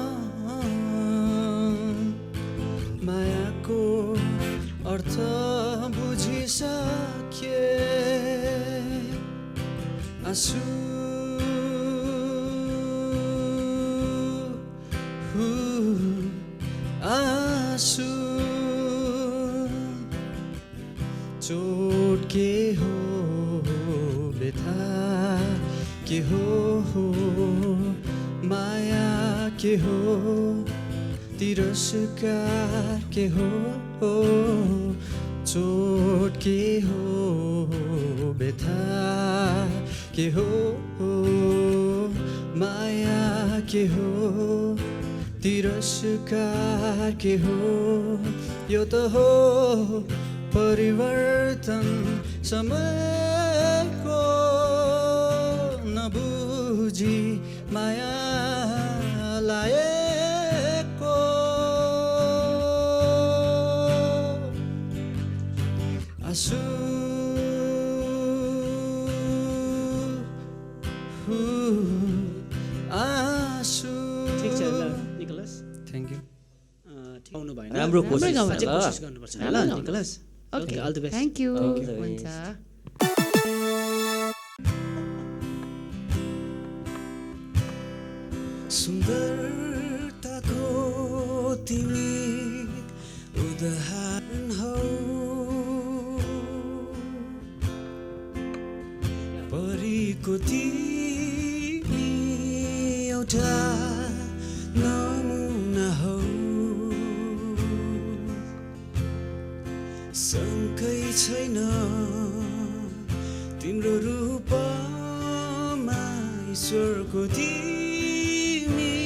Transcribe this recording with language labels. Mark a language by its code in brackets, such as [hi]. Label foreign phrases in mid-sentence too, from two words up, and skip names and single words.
[ne] मायाको अर्थ बुझिसके आँसु आँसु चोट के हो व्यथा के हो माया के हो तिरस्कार के हो चोट के हो व्यथा के हो माया के हो तिरस्कार के हो यो त हो परिवर्तन समयको नबुझी माया लाएको आँसु आँसु ठिक छ ल निकोलस [en] Thank you [ne] आउनु भएन राम्रो कोसिस अझै छ ल। कोसिस गर्नुपर्छ ल निकोलस [en] OK all the best Thank you All the [ne] हुन्छ सुन्दरताको तिमी उदाहरण हौ परीको तिमी एउटा नमुना हौ शङ्कै छैन तिम्रो रूपमा ईश्वरको तिमी